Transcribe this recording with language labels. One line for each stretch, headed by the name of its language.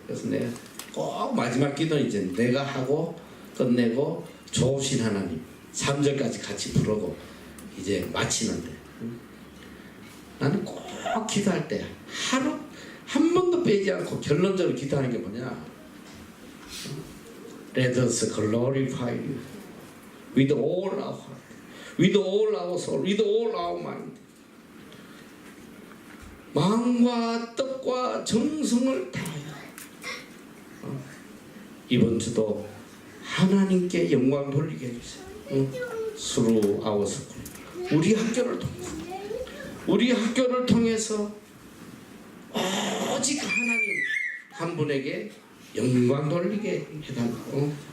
Korean: 그래서 내가 꼭 마지막 기도는 이제 내가 하고 끝내고 좋으신 하나님 3절까지 같이 부르고 이제 마치는데, 나는 꼭 기도할 때 하루 한 번도 빼지 않고 결론적으로 기도하는 게 뭐냐?
English: Let us glorify you with all our heart, with all our soul, with all our mind.
Korean: 마음과 뜻과 정성을 다하여 이번 주도 하나님께 영광 돌리게 해주세요.
English: Through our school,
Korean: 우리 학교를 통해서 오직 하나님 한 분에게 영광 돌리게 해달라고.